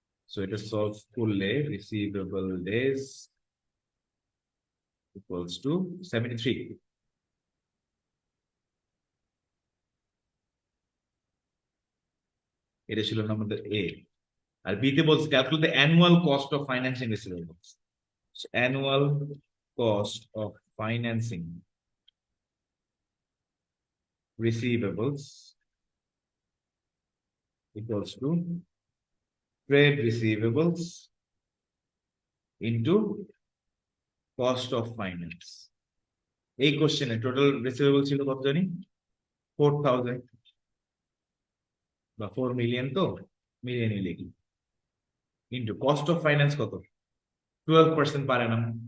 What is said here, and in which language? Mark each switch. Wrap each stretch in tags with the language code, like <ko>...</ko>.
<bn>So এটা solve করলে receivable days equals to 73। এটা ছিল আমাদের এ। আর বি তে বলছে</bn> <en>Calculate the annual cost of financing receivables. Annual cost of financing receivables equals to trade receivables into cost of finance.</en> <bn>এই কোশ্চেনে টোটাল রিসিভেবল ছিল কত জানি 4000 বা 4 মিলিয়ন, তো মিলিয়নই লিখি, ইন্টু কস্ট অফ ফাইন্যান্স কত 12% পার annum।</bn>